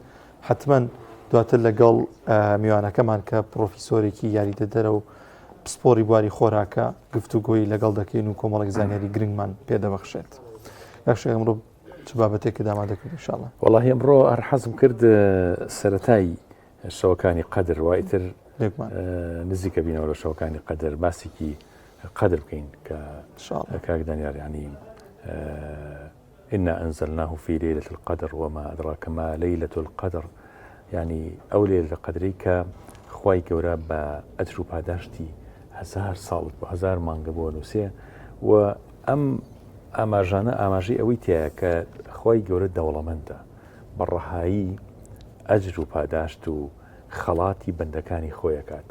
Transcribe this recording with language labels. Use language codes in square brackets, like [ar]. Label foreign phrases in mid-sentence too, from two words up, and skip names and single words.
[ckb] حتمما دواتر لەگەڵ میوانەکەمان کە پرۆفیسۆرێکی یاریدەدەرە و پسپۆری بواری خۆراکە گفتوگۆی لەگەڵ دەکەین و کۆمەڵێک زانیاری گرنگمان پێدەبەخشێت. یاخشێ ئەمڕۆ چ بابەتێکی داما دەکەین ئینشاءڵڵا؟ وەڵاهی ئەمڕۆ هەر حەزم کرد سەرەتای شەوەکانی قەدر وایتر نزیکە بینەوە لە شەوەکانی قەدر باسێکی قەدر بکەین کە کاک دانیار ینی [ar] إنا أنزلناه في ليلة القدر وما أدراك ما ليلة القدر. [ckb] يعني أو [ar] ليلة القدر [ckb] کە خوای گەورە بە ئەجر و پاداشتی 1000 ساڵ بۆ 1000 مانگە بۆ نووسێ و ئەم ئاماژانە ئاماژەی ئەوەی تایە کە خوای گەورە دەوڵەمەندە بەڕەهایی ئەجر و پاداشت و خەڵاتی بەندەکانی خۆیەکات.